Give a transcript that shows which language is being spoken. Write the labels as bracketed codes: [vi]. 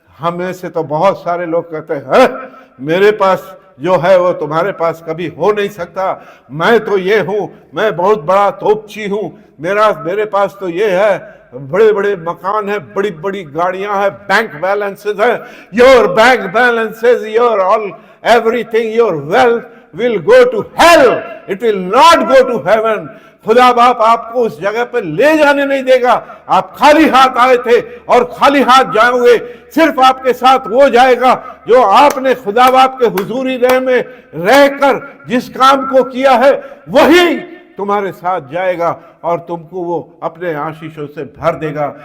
[hi] हमें से तो बहुत सारे लोग कहते हैं, मेरे पास जो है वो तुम्हारे पास कभी हो नहीं सकता, मैं तो ये हूं, मैं बहुत बड़ा तोपची हूं, मेरे पास तो ये है, बड़े बड़े मकान है, बड़ी बड़ी गाड़ियां हैं, बैंक बैलेंसेस है। [en] Your bank balances, your all everything, your wealth will go to hell, it will not go to heaven। [hi] खुदा बाप आपको उस जगह पे ले जाने नहीं देगा। आप खाली हाथ आए थे और खाली हाथ जाओगे। सिर्फ आपके साथ वो जाएगा जो आपने खुदा बाप के हुजूरी में रहकर जिस काम को किया है, वही तुम्हारे साथ जाएगा और तुमको वो अपने आशीषों से भर देगा।